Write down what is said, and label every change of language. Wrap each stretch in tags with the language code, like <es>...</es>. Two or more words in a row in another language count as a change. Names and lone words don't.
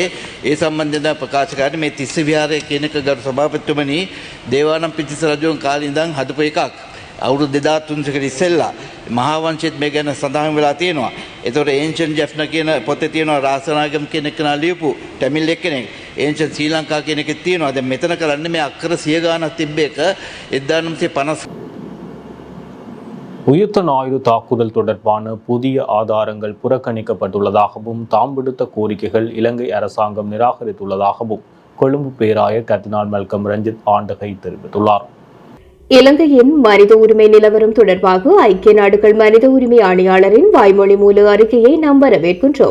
<si>ඒ සම්බන්ධයෙන් ප්‍රකාශ කරන්නේ මේ තිස්ස විහාරය කියන එක ගරු සභාපතිතුමනි දේවානම් පිටිස රජුන් කාලේ ඉඳන් හදපු එකක්. අවුරුදු 2300කට ඉස්සෙල්ලා මහා වංශෙත් මේ ගැන සඳහන් වෙලා තියෙනවා. ඒතකොට ඒන්ෂන් ජෙෆ්න කියන පොතේ තියෙනවා රාසනාගම් කියන කෙනා ලියපු ටැමිල් එක්කෙනෙක්. ඒන්ෂන් ශ්‍රී ලංකා කියන එකෙත් තියෙනවා. දැන් මෙතන කරන්නේ මේ අක්කර 100 ගානක් තිබ්බ එක 1950.</si> <ta>உயிர்த்த ஞாயிறு தாக்குதல் தொடர்பான புதிய ஆதாரங்கள் புறக்கணிக்கப்பட்டுள்ளதாகவும் தாம் விடுத்த கோரிக்கைகள் இலங்கை அரசாங்கம் நிராகரித்துள்ளதாகவும் கொழும்பு பேராயர் கர்தினால் மல்கம் ரஞ்சித் ஆண்டகை தெரிவித்துள்ளார். இலங்கையின் மனித உரிமை நிலவரம் தொடர்பாக ஐக்கிய நாடுகள் மனித உரிமை ஆணையாளரின் வாய்மொழி மூல அறிக்கையை நாம் வரவேற்கின்றோம்.</ta>